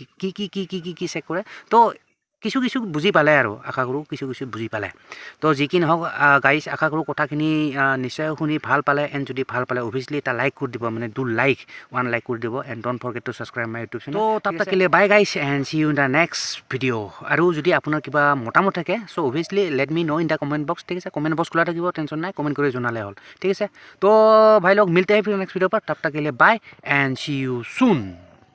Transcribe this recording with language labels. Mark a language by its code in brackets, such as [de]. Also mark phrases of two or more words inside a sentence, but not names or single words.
[as] কি চেক কৰে তো কিছু বুজি পালে আৰু আশা কৰোঁ কিছু বুজি পালে তো যি কি নহওক গাইজ আশা কৰোঁ কথাখিনি নিশ্চয় শুনি ভাল পালে এণ্ড যদি ভাল পালে অভিয়াছলি এটা লাইক কৰি দিব মানে [en] one like [as] কৰি দিব [en] and don't forget to subscribe my YouTube channel [as] তো তাত থাকিলে [en] bye guys and see you in the next video' [as] আৰু যদি আপোনাৰ কিবা মতামত থাকে [en] so obviously let me know in the comment box [as] ঠিক আছে [en] comment box [as] খোলা থাকিব টেনশ্যন নাই কমেণ্ট কৰি জনালে হ'ল ঠিক আছে তো [hi] भाई लोग मिलते हैं फिर नेक्स्ट वीडियो पर तब तक के लिए [en] bye and see you soon